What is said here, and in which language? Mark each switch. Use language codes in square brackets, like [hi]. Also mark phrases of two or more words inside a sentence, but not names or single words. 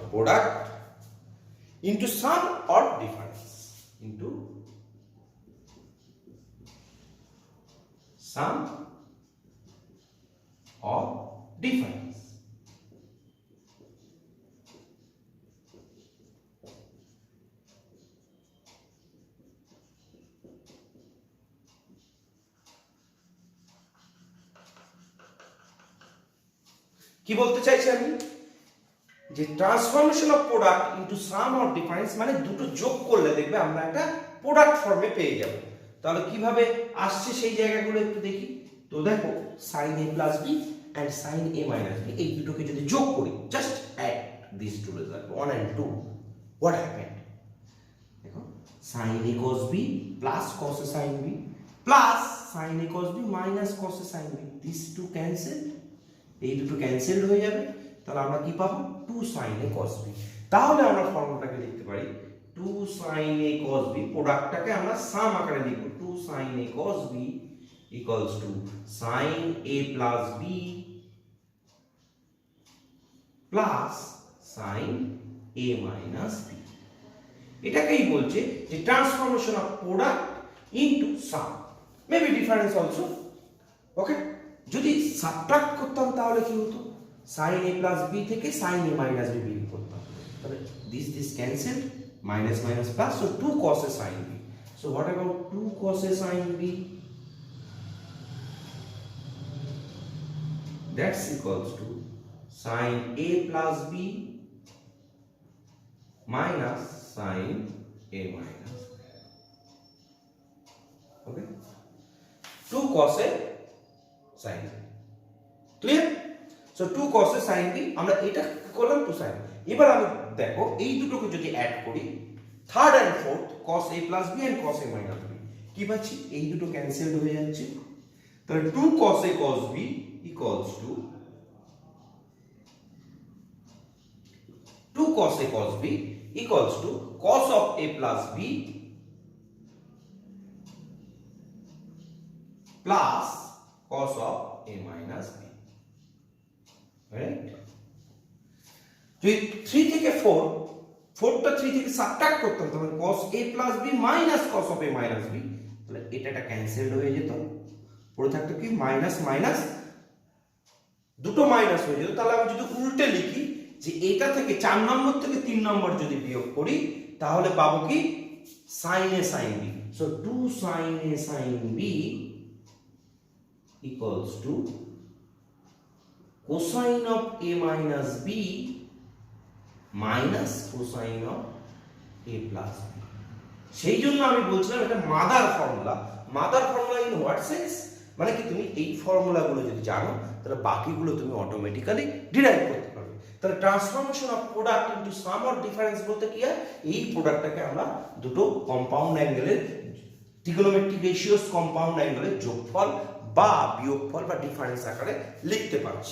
[en] product into sum or difference, into sum or difference. [bn] কি বলতে চাইছি আমি, যে [en] transformation of product into sum or difference, [bn] মানে দুটো যোগ করলে দেখবে আমরা একটা প্রোডাক্ট ফর্মে পেয়ে যাব। তাহলে কিভাবে আসছে সেই জায়গাগুলো একটু দেখি। তো দেখো [en] sin a plus b and sin a minus b, [bn] এই দুটোকে যদি যোগ করি, [en] just add this two result 1 and 2, what happened? দেখো sin a cos b plus cos a sin b plus sin a cos b minus cos a sin b, this two cancel, [bn] এই দুটো ক্যান্সেলড হয়ে যাবে। তাহলে আমরা কি পাবো? [en] 2 sin a cos b। [bn] তাহলে আমরা ফর্মুলাটাকে লিখতে পারি [en] 2 sin a cos b, [bn] প্রোডাক্টটাকে আমরা সাম আকারে লিখব, [en] 2 sin a cos b equals to sin a plus b plus sin a minus b। [bn] এটাকেই বলছে যে [en] transformation of product into sum, maybe difference also. [bn] ওকে। যদি সাবট্রাক্ট করতাম তাহলে কি হতো? [en] sin a plus b থেকে sin a minus b [bn] বিয়োগ করতাম, তাহলে [en] this cancelled, minus minus plus, so 2 cos a sin b. So what about 2 cos a sin b? That's equals to sin a plus b minus sin a minus b. Okay, 2 cos a sin b, clear? So 2 cos a sin b, [bn] আমরা এটা করলাম [en] 2 sin। [bn] এবার আমি দেখো এই দুটোকে যদি অ্যাড করি, [en] third and fourth cos a plus b and cos a minus b, [bn] কি পাচ্ছি? এই দুটো ক্যান্সেলড হয়ে যাচ্ছে। তাহলে [en] 2 cos a cos b equals to 2 cos a cos b equals to cos of a plus b plus cos of a minus b, right? [bn] যদি 3 থেকে 4টা 3 থেকে সাবট্রাক্ট করতাম, তাহলে [en] cos a plus b minus cos of a minus b, [bn] তাহলে এটা ক্যান্সেলড হয়ে যেত, পড়ে থাকতো কি মাইনাস মাইনাস, দুটো মাইনাস হয়ে যেত। তাহলে আমি যদি উল্টে লিখি যে এটা থেকে 4 নম্বর থেকে 3 নম্বর যদি বিয়োগ করি, তাহলে পাবো কি sin a sin b। [en] So 2 sin a sin b equals to cosine of a minus b minus cosine of a plus b। [bn] সেই জন্য আমি বলছিলাম এটা মাদার ফর্মুলা। [en] mother formula in what sense, [bn] মানে কি তুমি এই ফর্মুলাগুলো যদি জানো তাহলে বাকিগুলো তুমি অটোমেটিক্যালি ডিরাইভ করতে পারবে। তাহলে [en] transformation of product into sum or difference [bn] বলতে কি হয়, এই প্রোডাক্টটাকে আমরা দুটো কম্পাউন্ড অ্যাঙ্গেলের [en] trigonometric ratios [bn] কম্পাউন্ড অ্যাঙ্গেলের যোগফল বা বিয়োগফল বা ডিফারেন্স আকারে লিখতে পারছি।